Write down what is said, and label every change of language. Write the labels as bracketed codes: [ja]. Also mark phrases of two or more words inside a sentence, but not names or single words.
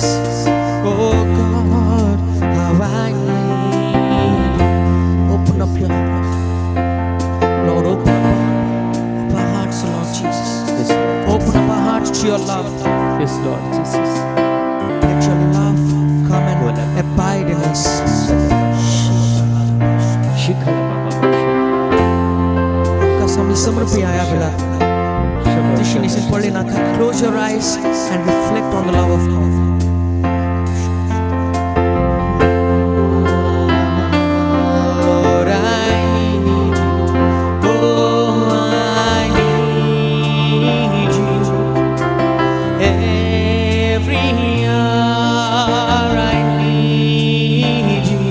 [en] Oh God, how I need you. Open up your heart, Lord. Open up our hearts, Lord Jesus. Yes, Lord. Open up our hearts to your love. Yes, Lord Jesus. Let your love come and abide in us. Kasami samrupi aya bila. Tishini se pali na. Close your eyes and reflect on the love of God. Lord, I need you. Oh, I need you. Every hour I need you.